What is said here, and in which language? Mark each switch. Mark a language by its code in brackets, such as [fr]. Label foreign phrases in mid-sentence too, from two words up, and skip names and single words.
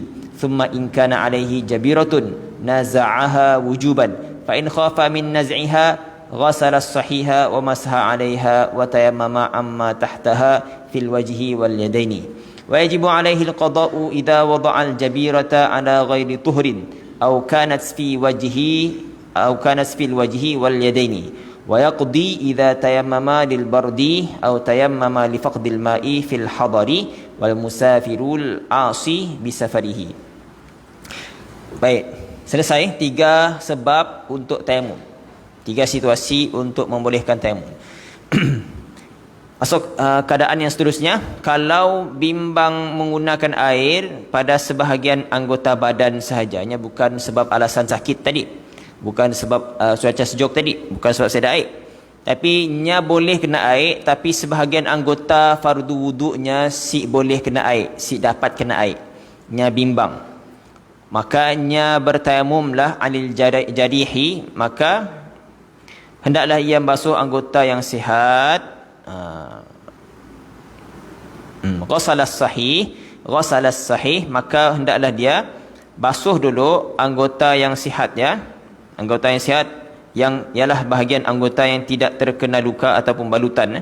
[ar] ثم إن كان عليه جبيرة نزعها وجوبا فإن خاف من نزعها غسل الصحيح ومسح عليها وتيمم عما تحتها في الوجه واليدين ويجب عليه القضاء إذا وضع الجبيرة على غير طهر أو كانت في الوجه واليدين ويقضي إذا تيمم للبرد أو تيمم لفقد الماء في الحضر والمسافر العاصي بسفره. [ms] Baik, selesai 3 sebab untuk tayamum. 3 situasi untuk membolehkan tayamum. Masuk keadaan yang seterusnya, kalau bimbang menggunakan air pada sebahagian anggota badan sahajanya, bukan sebab alasan sakit tadi, bukan sebab cuaca sejuk tadi, bukan sebab saya ada air, tapi nya boleh kena air, tapi sebahagian anggota fardu wuduknya si boleh kena air, si dapat kena air, nya bimbang, maka nya bertayamumlah [ar] عن الجرح, [ms] maka hendaklah ia basuh anggota yang sihat. [ar] غسل الصحيح, [ms] maka hendaklah dia basuh dulu anggota yang sihat, ya. Anggota yang sihat yang ialah bahagian anggota yang tidak terkena luka ataupun balutan.